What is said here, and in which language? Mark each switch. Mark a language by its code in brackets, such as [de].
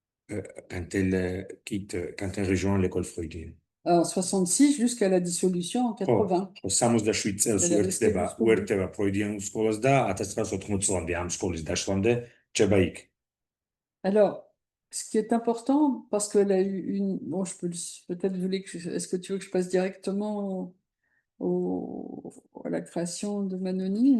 [fr] Quand elle rejoint l'école freudienne. En 66 jusqu'à la dissolution en 80. [ka] 67 წელს უერთდება ფროიდიანულ სკოლას და 1980 წლამდე ამ სკოლის დაშლამდე რჩება იქ. [fr] Alors, ce qui est important, parce qu'elle a eu une... Bon, je peux peut-être est-ce que tu veux que je passe directement à la création de Manoni?